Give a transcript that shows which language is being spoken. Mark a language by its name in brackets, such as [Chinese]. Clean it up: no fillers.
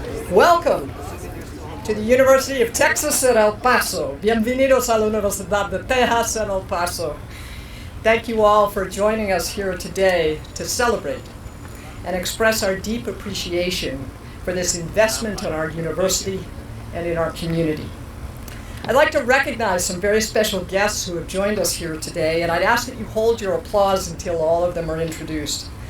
[English] Welcome to the University of Texas at El Paso. [Spanish] Bienvenidos a la Universidad de Texas en El Paso. [English] Thank you all for joining us here today to celebrate and express our deep appreciation for this investment in our university and in our community. I'd like to recognize some very special guests who have joined us here today, and I'd ask that you hold your applause until all of them are introduced.